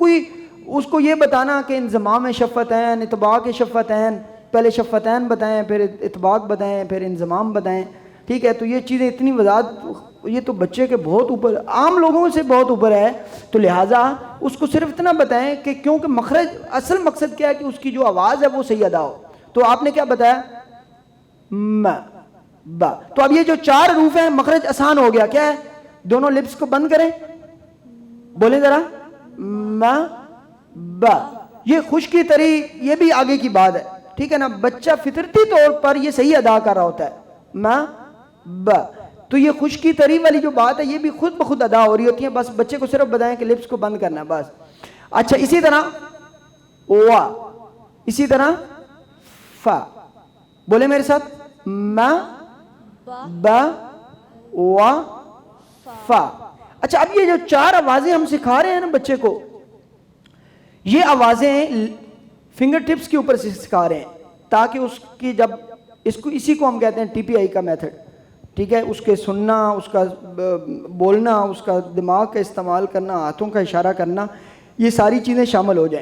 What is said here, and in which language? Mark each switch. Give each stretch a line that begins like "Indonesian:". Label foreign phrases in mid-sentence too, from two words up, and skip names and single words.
Urdu: کوئی اس کو یہ بتانا کہ انضمام شفتین، اطباق شفتین، پہلے شفتین بتائیں، پھر اطباق بتائیں، پھر انضمام بتائیں، ٹھیک ہے. تو یہ چیزیں اتنی وضاحت، یہ تو بچے کے بہت اوپر، عام لوگوں سے بہت اوپر ہے. تو لہٰذا اس کو صرف اتنا بتائیں کہ کیونکہ مخرج، اصل مقصد کیا ہے کہ اس کی جو آواز ہے وہ صحیح ادا ہو. تو آپ نے کیا بتایا؟ ما با. تو اب یہ جو چار حروف ہیں مخرج آسان ہو گیا. کیا ہے؟ دونوں لپس کو بند کریں، بولیں ذرا ما با. یہ خشکی تری، یہ بھی آگے کی بات ہے، ٹھیک ہے نا. بچہ فطرتی طور پر یہ صحیح ادا کر رہا ہوتا ہے ما با. تو یہ خشکی تری والی جو بات ہے یہ بھی خود بخود ادا ہو رہی ہوتی ہے. بس بچے کو صرف بتائیں کہ لپس کو بند کرنا بس. اچھا اسی طرح وا، اسی طرح فا. بولے میرے ساتھ ما با وا فا. اچھا اب یہ جو چار آوازیں ہم سکھا رہے ہیں نا بچے کو، یہ آوازیں
English: finger tips
Urdu: کے اوپر سے سکھا رہے ہیں تاکہ اس کی جب اسی کو ہم کہتے ہیں ٹی پی آئی کا میتھڈ، ٹھیک ہے. اس کے سننا، اس کا بولنا، اس کا دماغ کا استعمال کرنا، ہاتھوں کا اشارہ کرنا، یہ ساری چیزیں شامل ہو جائیں.